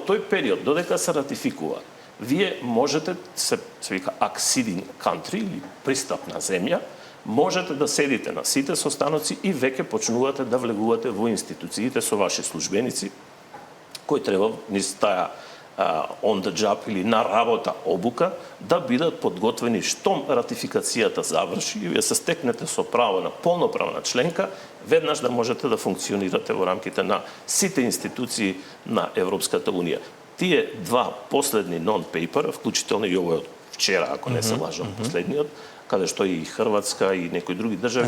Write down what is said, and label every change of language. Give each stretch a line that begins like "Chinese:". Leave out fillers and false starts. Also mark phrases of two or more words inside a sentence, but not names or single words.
Macedonian: тој период, додека се ратификува, вие можете, се вика
English: acceding country
Macedonian: или пристапна земја, можете да седите на сите состаноци и веќе почнувате да влегувате во институциите со ваши службеници, кои треба низ таа
English: on the job
Macedonian: или на работа обука, да бидат подготвени штом ратификацијата заврши и вие се стекнете со право на полноправна членка, веднаш да можете да функционирате во рамките на сите институции на Европската унија. Тие два последни non-paper, вклучително и овој од вчера, ако не се лажам, последниот, каде што и Хрватска и некои други држави.